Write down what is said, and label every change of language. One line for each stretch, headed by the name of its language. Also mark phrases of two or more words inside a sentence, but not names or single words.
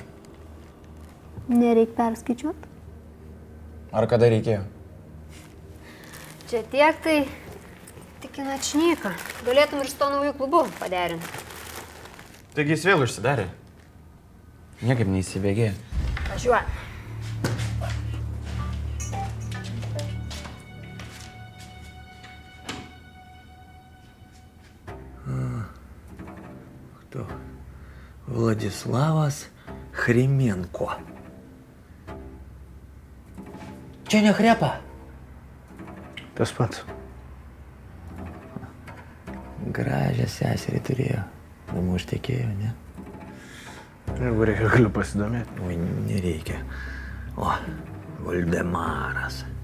Lithuanian: Nereik perskaičiuot. Ar kada reikėjo? Čia tiek tai tik į načnyką. Galėtum ir su to naujų klubu paderinti. Taigi jis vėl užsidarė. Niekaip neįsibėgėjo. Važiuoju.
Russian: Кто? Владиславas Хременко.
Lithuanian: Čia ne Хряpa? Tas pats. Gražią seserį turėjo. Damu ištekėjo, ne? Jeigu reikia, galiu pasidomėti. Oi, nereikia. O, Valdemaras.